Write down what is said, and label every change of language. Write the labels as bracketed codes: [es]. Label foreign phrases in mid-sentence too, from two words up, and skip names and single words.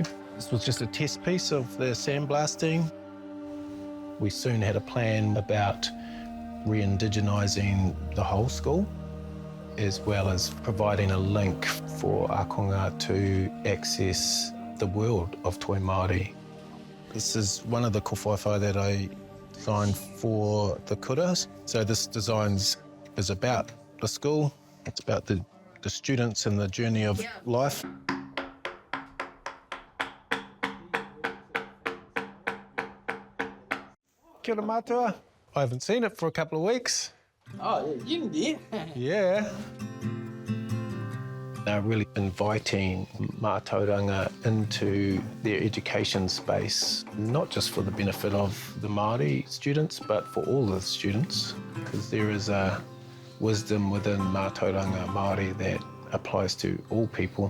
[en] This was just a test piece of the sandblasting. We soon had a plan about re-indigenising the whole school, as well as providing a link for ākonga to access the world of [mi] Toi Māori. [en] This is one of the kōwhaiwhai that I designed for the kura. So this design is about the school, it's about the students and the journey of life. [mi] Kia ora mātua. [en] I haven't seen it for a couple of weeks. Oh, you did? Yeah. They're really inviting mātauranga into their education space, not just for the benefit of the Māori students, but for all the students, because there is a wisdom within [mi] mātauranga Māori [en] that applies to all people.